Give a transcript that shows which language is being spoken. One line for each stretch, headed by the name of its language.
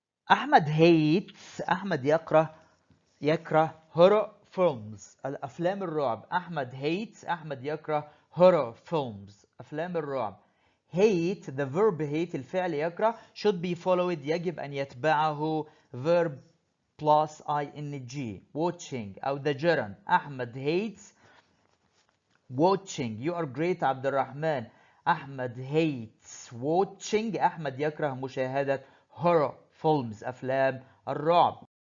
Arabic: أحمد أحمد يكره
English: horror films
Arabic: الأفلام الرعب. أحمد يكره
English: horror films
Arabic: أفلام الرعب.
English: hate the verb hate
Arabic: الفعل يكره
English: should be followed
Arabic: يجب أن يتبعه
English: verb plus ing. watching أو the gerund. أحمد hates watching. You are great عبد الرحمن. أحمد hates watching.
Arabic: أحمد يكره مشاهدة
English: horror films
Arabic: أفلام الرعب.